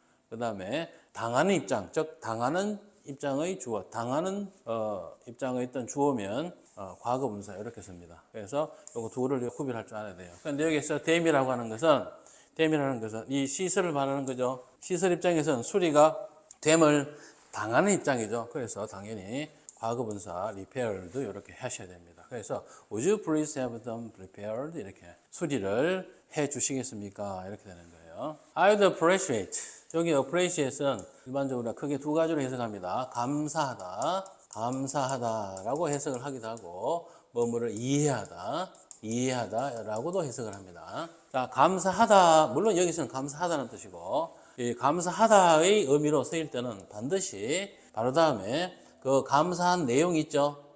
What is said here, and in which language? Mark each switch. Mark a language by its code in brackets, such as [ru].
[ko] 그다음에 당하는 입장, 즉 당하는 입장의 주어, 당하는 입장의 있던 주어면 과거 분사 이렇게 씁니다. 그래서 요거 둘을 구별할 줄 알아야 돼요. 그런데 여기서 댐이라고 하는 것은 이 시설을 말하는 거죠. 시설 입장에서는 수리가 댐을 당하는 입장이죠. 그래서 당연히 과거 분사 repaired도 이렇게 하셔야 됩니다. 그래서 [en] would you please have them repaired [ko] 이렇게 수리를 해 주시겠습니까? 이렇게 되는 거예요. [en] I'd appreciate. [ko] 여기 appreciate는 일반적으로 크게 두 가지로 해석합니다. 감사하다라고 해석을 하기도 하고 뭐뭐를 이해하다라고도 해석을 합니다. 자, 감사하다 물론 여기서는 감사하다는 뜻이고 이 감사하다의 의미로 쓰일 때는 반드시 바로 다음에 그 감사한 내용 있죠.